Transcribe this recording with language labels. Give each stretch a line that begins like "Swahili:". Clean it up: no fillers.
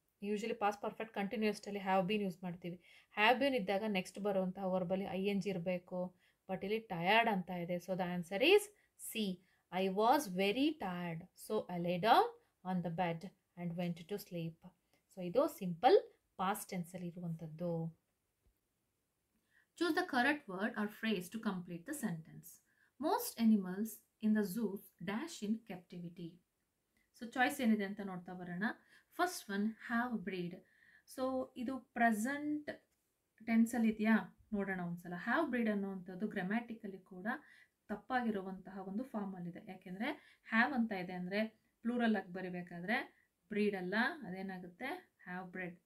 Kannada: Usually past perfect ಕಂಟಿನ್ಯೂಸ್ಟಲ್ಲಿ have been use ಮಾಡ್ತೀವಿ. Have been ಇದ್ದಾಗ next ಬರುವಂಥ ವರ್ಬಲ್ಲಿ ಐ ಎನ್ ಜಿ ಇರಬೇಕು.
English: but
Kannada: ಇಲ್ಲಿ
English: tired
Kannada: ಅಂತ ಇದೆ.
English: So the answer is C. I was very tired, so I lay down on the bed and went to sleep.
Kannada: So ಇದು simple past ಟೆನ್ಸಲ್ಲಿ ಇರುವಂಥದ್ದು.
English: Choose the correct word or phrase to complete the sentence. Most animals in the zoos dash in captivity. So choice
Kannada: ಏನಿದೆ ಅಂತ ನೋಡ್ತಾ ಬರೋಣ.
English: First one have breed.
Kannada: So ಇದು present ಟೆನ್ಸಲ್ಲಿ ಇದೆಯಾ ನೋಡೋಣ ಒಂದ್ಸಲ. ಹ್ಯಾವ್ ಬ್ರೀಡ್ ಅನ್ನೋವಂಥದ್ದು ಗ್ರಾಮ್ಯಾಟಿಕಲಿ ಕೂಡ ತಪ್ಪಾಗಿರುವಂತಹ ಒಂದು ಫಾರ್ಮಲ್ಲಿದೆ. ಯಾಕೆಂದರೆ ಹ್ಯಾವ್ ಅಂತ ಇದೆ ಅಂದರೆ ಪ್ಲೂರಲ್ ಆಗಿ ಬರೀಬೇಕಾದ್ರೆ ಬ್ರೀಡ್ ಅಲ್ಲ, ಅದೇನಾಗುತ್ತೆ ಹ್ಯಾವ್ ಬ್ರೆಡ್.